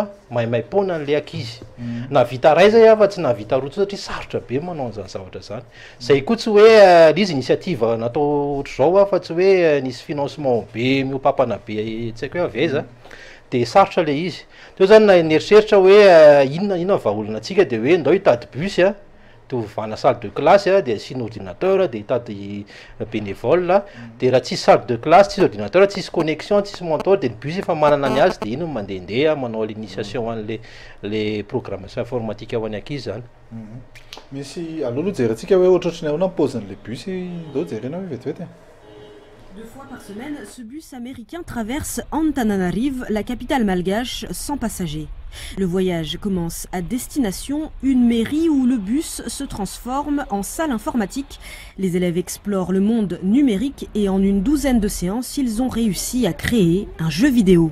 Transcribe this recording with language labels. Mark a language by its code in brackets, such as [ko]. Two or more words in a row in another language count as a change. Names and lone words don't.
[mg] maimaimpona an'le ankizy na vita ray zay a fa tsy navita roa tso satria sarotra be manao an'izany zavatra zany zay koa tsy hoe l'izy initiative natao ohatra zao a fa tsy hoe nisy financement be miopampana be tsy haiko hoe aveza de sarotra le izy teo zany na nieritreritra hoe inona vahaolanatsika de hoe ndao hitady bus a de ovana [fr] salle de classe [mg] de asina ordinateur de hitady bénévole de raha tsisy [fr] salle de classe [mg] tsisy ordinateur tsisy connexion tsisy monteur de ny bus efa manana ny azy de ino mandehandeha manao l'initiation an'le le [fr] programmation informatique [mg] ho an'ny ankizy zany misy alohaloha jerentsika hoe ohatrohatrany ahoana paozin'le bus ndao jerena hoe vetivety [fr] 2 fois par semaine, ce bus américain traverse Antananarive, la capitale malgache, sans passagers. Le voyage commence à destination, une mairie où le bus se transforme en salle informatique. Les élèves explorent le monde numérique et en une douzaine de séances, ils ont réussi à créer un jeu vidéo.